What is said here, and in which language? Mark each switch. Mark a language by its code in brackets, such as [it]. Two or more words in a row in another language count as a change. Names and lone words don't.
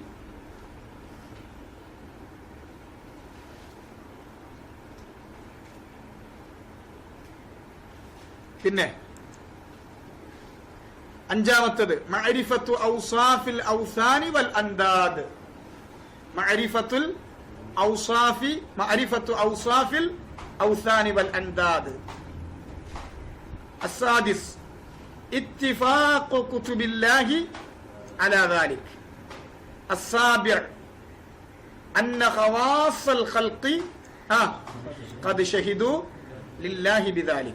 [ml] പിന്നെ അഞ്ചാമത്തത് [ar] معرفة أوصاف الأوثان والأنداد، معرفة الأوصاف معرفة أوصاف الأوثان والأنداد. السادس اتفاق كتب الله على ذلك. السابع أن خواص الخلق قد شهدوا لله بذلك.